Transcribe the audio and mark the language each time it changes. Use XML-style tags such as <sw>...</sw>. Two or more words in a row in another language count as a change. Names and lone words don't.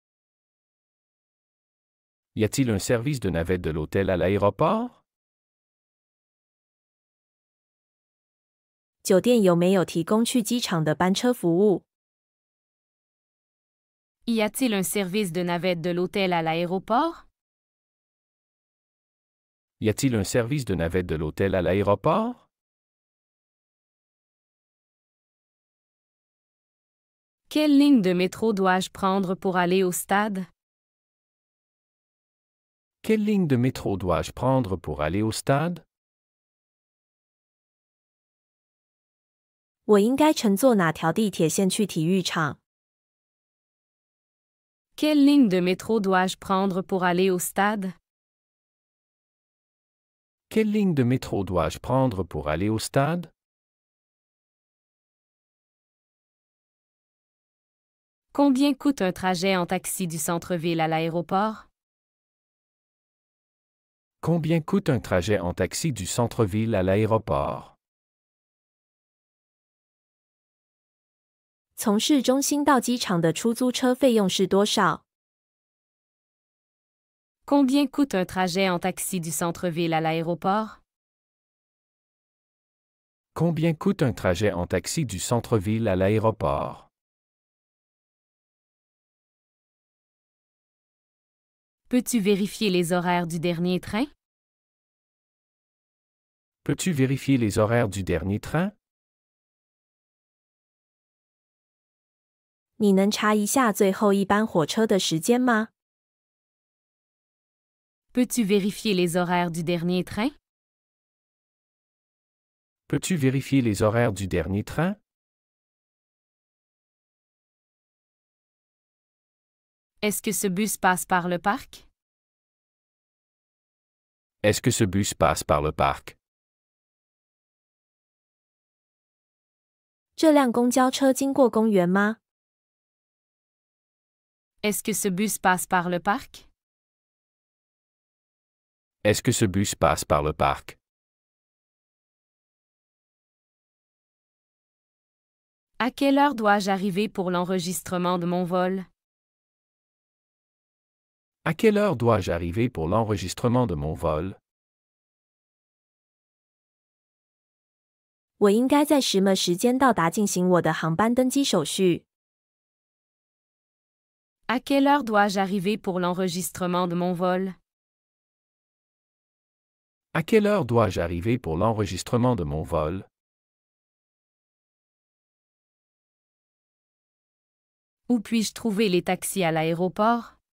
<fr>Y a-t-il un service de navette de l'hôtel à l'aéroport?</fr> <zh>酒店有没有提供去机场的班车服务？</zh> <fr>Y a-t-il un service de navette de l'hôtel à l'aéroport? Y a-t-il un service de navette de l'hôtel à l'aéroport? Quelle ligne de métro dois-je prendre pour aller au stade? Quelle ligne de métro dois-je prendre pour aller au stade?</fr> <zh>我应该乘坐哪条地铁线去体育场？</zh> <fr>Quelle ligne de métro dois-je prendre pour aller au stade? Quelle ligne de métro dois-je prendre pour aller au stade? Combien coûte un trajet en taxi du centre-ville à l'aéroport? Combien coûte un trajet en taxi du centre-ville à l'aéroport?</fr> <zh>从市中心到机场的出租车费用是多少？</zh> <fr>Combien coûte un trajet en taxi du centre-ville à l'aéroport? Combien coûte un trajet en taxi du centre-ville à l'aéroport? Peux-tu vérifier les horaires du dernier train? Peux-tu vérifier les horaires du dernier train?</fr> <zh>你能查一下最后一班火车的时间吗？</zh> <fr>Peux-tu vérifier les horaires du dernier train? Peux-tu vérifier les horaires du dernier train? Est-ce que ce bus passe par le parc? Est-ce que ce bus passe par le parc?</fr> <zh>这辆公交车经过公园吗？</zh> <fr>Est-ce que ce bus passe par le parc? Est-ce que ce bus passe par le parc? À quelle heure dois-je arriver pour l'enregistrement de mon vol? À quelle heure dois-je arriver pour l'enregistrement de mon vol?</fr> <zh>我应该在什么时间到达进行我的航班登机手续？</zh> <fr>À quelle heure dois-je arriver pour l'enregistrement de mon vol? À quelle heure dois-je arriver pour l'enregistrement de mon vol? Où puis-je trouver les taxis à l'aéroport?</fr>